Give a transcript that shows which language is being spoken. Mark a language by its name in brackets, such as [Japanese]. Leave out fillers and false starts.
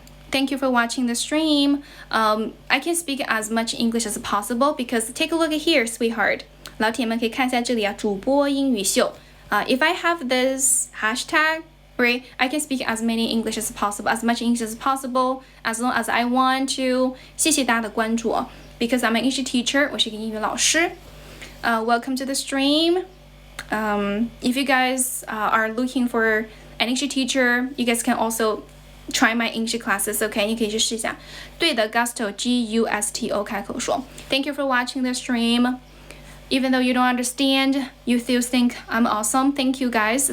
[English] Thank you for watching the stream. I can speak as much English as possible because take a look at here, sweetheart. [Chinese] 老铁们可以看一下这里啊，主播英语秀。 [English] If I have this hashtag, right? I can speak as many English as possible, as much English as possible, as long as I want to. [Chinese] 谢谢大家的关注。 [English] Because I'm an English teacher, [Chinese] 我是一个英语老师。 [English] Welcome to the stream. If you guys are looking for an English teacher, you guys can also try my English classes. [Chinese] OK， 你可以去试一下。对的 ，gusto G-U-S-T-O 开口说。 [English] Thank you for watching the stream. Even though you don't understand, you still think I'm awesome. Thank you guys.